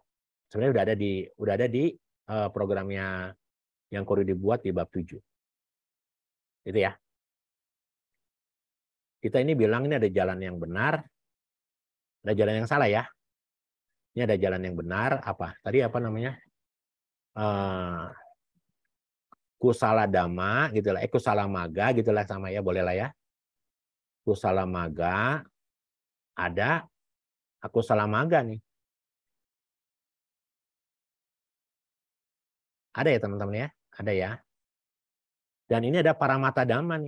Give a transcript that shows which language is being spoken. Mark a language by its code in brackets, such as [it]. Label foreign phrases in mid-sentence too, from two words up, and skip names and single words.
[id] Sebenarnya udah ada di programnya yang Kori dibuat di bab 7. Itu ya. Kita ini bilang ini ada jalan yang benar, ada jalan yang salah ya. Ini ada jalan yang benar, apa? Tadi apa namanya? [pi] Kusala dhamma, [id] gitulah. [pi] Kusala maga, [id] gitulah sama ya, boleh lah ya. [pi] Kusala maga, [id] ada [pi] akusala maga [id] nih. Ada ya teman-teman ya? Ada ya. Dan ini ada [pi] paramata dhamma [id] nih.